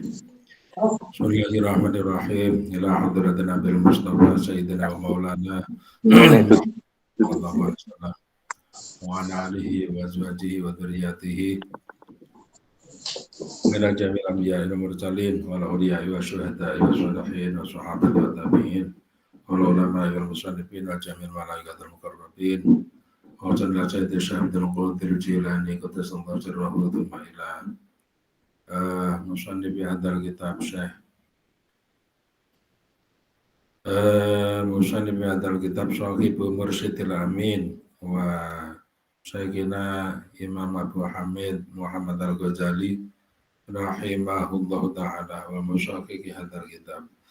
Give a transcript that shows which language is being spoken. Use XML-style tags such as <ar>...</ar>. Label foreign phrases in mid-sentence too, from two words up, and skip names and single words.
<ar>Bismillahirrahmanirrahim. إلى حضرة النبي المصطفى سيدنا ومولانا صلى الله عليه وسلم وعلى آله وأزواجه وذريته إلى جميع الأنبياء والمرسلين والأولياء والشهداء والصالحين والصحابة والتابعين والعلماء والمصنفين وجميع الملائكة المقربين وسيدنا الشيخ عبد القادر الجيلاني قدس الله سره ثم إلى مصنف هذا الكتاب شيخ مصنف هذا الكتاب صاحب المرشد الأمين وسيدنا الإمام أبو حامد محمد الغزالي رحمه الله تعالى ومشكك هذا الكتاب.</ar>